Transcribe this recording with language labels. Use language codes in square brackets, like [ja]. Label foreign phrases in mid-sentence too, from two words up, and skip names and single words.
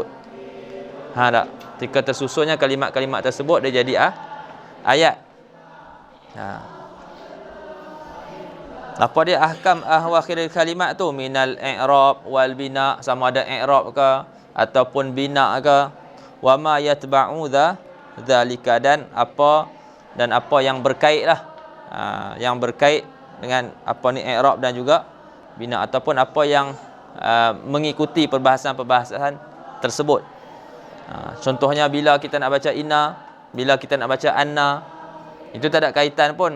[ms] Tak? Ketika tersusunnya kalimat-kalimat tersebut dia jadi ayat. Apa dia ahkam akhir kalimat tu? [ar] من الإعراب والبناء, [ms] sama ada i'rab ke ataupun bina ke. [ar] وما يتبع ذلك, [ms] dan apa yang berkait lah. Yang berkait dengan i'rab dan juga bina, ataupun apa yang mengikuti perbahasan-perbahasan tersebut. Contohnya bila kita nak baca inna, bila kita nak baca anna, itu tak ada kaitan pun.